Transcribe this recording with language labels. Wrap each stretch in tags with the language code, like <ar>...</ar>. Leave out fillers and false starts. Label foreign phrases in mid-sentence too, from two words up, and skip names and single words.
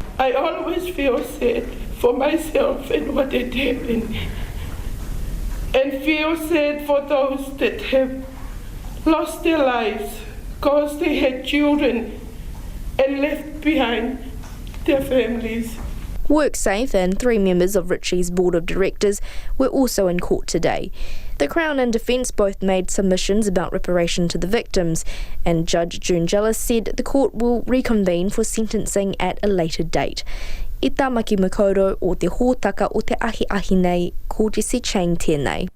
<en>I always feel sad for myself and what had happened, and feel sad for those that have lost their lives because they had children and left behind their families. Worksafe and 3 members of Ritchie's board of directors were also in court today. The Crown and Defence both made submissions about reparation to the victims, and Judge June Jellis said the court will reconvene for sentencing at a later date.</en> <mi>I Tamaki Makaurau o te hōtaka o te ahi nei, ko Jessie Chiang tēnei.</mi>